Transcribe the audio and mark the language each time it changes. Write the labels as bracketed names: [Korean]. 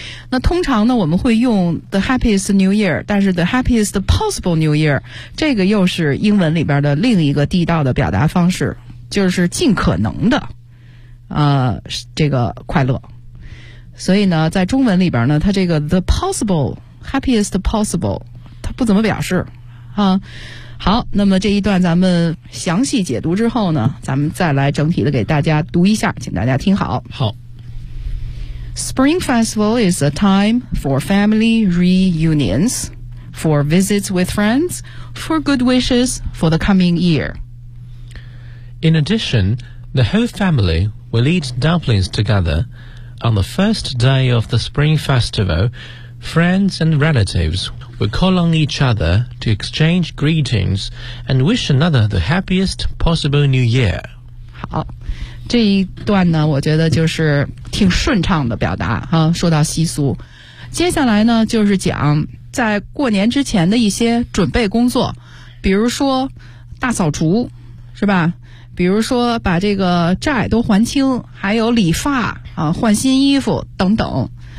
[Chinese] 那通常呢我们会用 [English] the happiest new year， [Chinese] 但是 [English] the happiest possible new year [Chinese] 这个又是英文里边的另一个地道的表达方式，就是尽可能的这个快乐。所以呢在中文里边呢它这个 [English] the possible happiest possible [Chinese] 它不怎么表示啊。好，那么这一段咱们详细解读之后呢，咱们再来整体的给大家读一下，请大家听好。好， [English] Spring Festival is a time for family reunions, for visits with friends, for good wishes for the coming year. In addition, the whole family will eat dumplings together. On the first day of the Spring Festival, friends and relatives will call on each other to exchange greetings and wish another the happiest possible new year. [Chinese] 好。这一段呢我觉得就是挺顺畅的表达啊，说到习俗。接下来呢就是讲在过年之前的一些准备工作，比如说大扫除是吧，比如说把这个债都还清，还有理发啊，换新衣服等等。